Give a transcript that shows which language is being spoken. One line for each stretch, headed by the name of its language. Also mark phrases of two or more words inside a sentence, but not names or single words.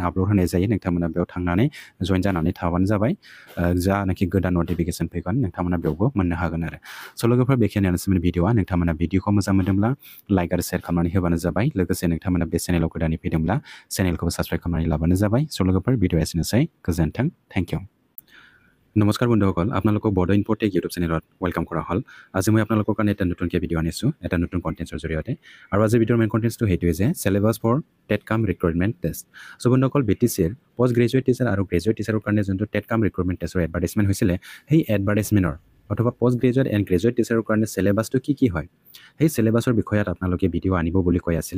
Bodo: आपल'ड होनाय जायो नोंथांमोना बेयाव थांनानै जइन जानानै थाबानो जाबाय जानाखि गोदान नटिफिकेसन फैगोन नोंथांमोना बेयावबो मोननो हागोन आरो स' लोगोफोर बेखिनियानोसोमोन भिडिअआ नोंथांमोना भिडिअखौ मोजां मोनदोंब्ला लाइक आरो शेयार खालामनानै होबानो जाबाय लोगोसे नोंथांमोना बे चेनेलाव गोदानै फैदोंब्ला चेनेलखौबो साबस्क्राइब खालामनानै लाबानो जाबाय स' लोगोफोर भिडिअआ एसेनोसै गोजोन्थों
English: thank you
Assamese: নমস্কাৰ বন্ধুসকল, আপোনালোকক বড়ো ইনফোটেক ইউটিউব চেনেলত ৱেলকাম কৰা হ'ল। আজি মই আপোনালোকৰ কাৰণে এটা নতুনকৈ ভিডিঅ' আনিছোঁ, এটা নতুন কণ্টেণ্টছৰ জৰিয়তে। আৰু আজি ভিডিঅ'ৰ
English: main contents
Assamese: সেইটোৱে যে
English: syllabus for TET cum recruitment test.
Assamese: চ' বন্ধুসকল, BTCৰ
English: post graduate teacher
Assamese: আৰু গ্ৰেজুৱেট টিচাৰৰ কাৰণে যোনটো
English: TET cum recruitment
Assamese: টেষ্টৰ এডভাৰটাইজমেণ্ট হৈছিলে, সেই এডভাৰটাইজমেণ্টৰ অথবা
English: post graduate and graduate
Assamese: টিচাৰৰ কাৰণে চেলেবাছটো কি হয়, সেই চেলেবাছৰ বিষয়ত আপোনালোকে ভিডিঅ' আনিব বুলি কৈ আছিলে।